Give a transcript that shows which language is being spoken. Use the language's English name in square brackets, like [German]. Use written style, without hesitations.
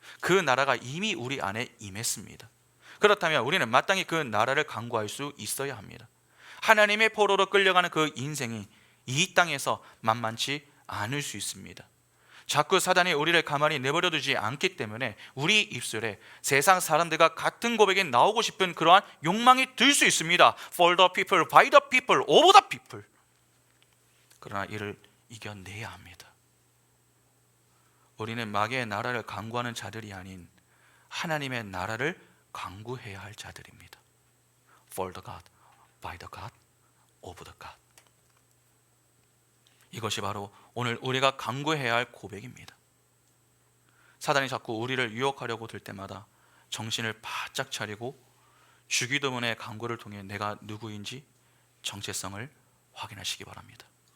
[Korean] 그 나라가 이미 우리 안에 임했습니다. 그렇다면 우리는 마땅히 그 나라를 간구할 수 있어야 합니다. 하나님의 포로로 끌려가는 그 인생이 이 땅에서 만만치 않을 수 있습니다. 자꾸 사단이 우리를 가만히 내버려 두지 않기 때문에 우리 입술에 세상 사람들과 같은 고백이 나오고 싶은 그러한 욕망이 들 수 있습니다. [English] For the people, by the people, over the people. [Korean] 그러나 이를 이겨내야 합니다. 우리는 마귀의 나라를 간구하는 자들이 아닌 하나님의 나라를 간구해야 할 자들입니다. [English] For the God, by the God, over the God. [Korean] 이것이 바로 오늘 우리가 간구해야 할 고백입니다. 사단이 자꾸 우리를 유혹하려고 들 때마다 정신을 바짝 차리고 주기도문의 간구를 통해 내가 누구인지 정체성을 확인하시기 바랍니다.